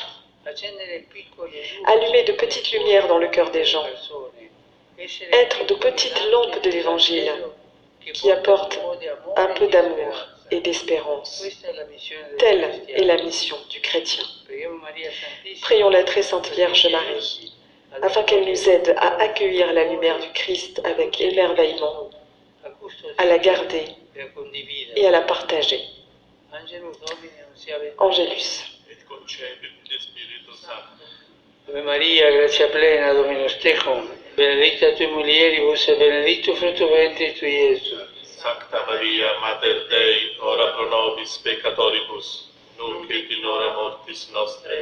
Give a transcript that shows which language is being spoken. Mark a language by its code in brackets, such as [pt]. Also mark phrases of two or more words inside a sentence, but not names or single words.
[fr] Allumer de petites lumières dans le cœur des gens, être de petites lampes de l'Évangile qui apportent un peu d'amour et d'espérance. Telle est la mission du chrétien. Prions la très sainte Vierge Marie, afin qu'elle nous aide à accueillir la lumière du Christ avec émerveillement, à la garder et à la partager. Angelus. [la] Ave Maria, grazia plena, Dominus tecum, benedicta tui mulieribus et benedictus fructus ventris tui, Iesus. Sancta Maria, Mater Dei, ora pro nobis peccatoribus, nunc et in hora mortis nostrae.